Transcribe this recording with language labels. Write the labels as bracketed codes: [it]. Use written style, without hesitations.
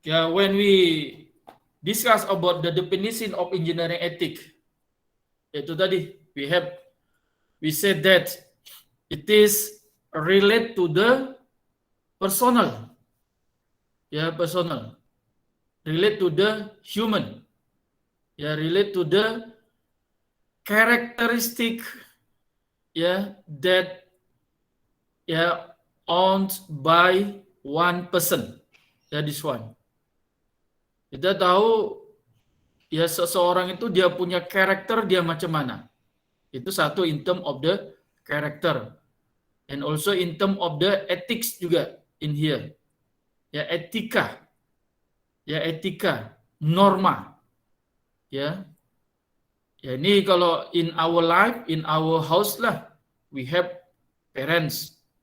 [en] When we discuss about the definition of engineering ethics, [ms] itu tadi [en] we said that it is relate to the personal, personal, relate to the human, relate to the characteristic, that owned by one person. This one. [ms] Kita tahu seseorang itu dia punya karakter dia macam mana. Itu satu [en] in term of the character. And also in term of the ethics juga in here. Etika. [ms] Etika, norma. Ini kalau [en] in our life, in our house lah, we have parents.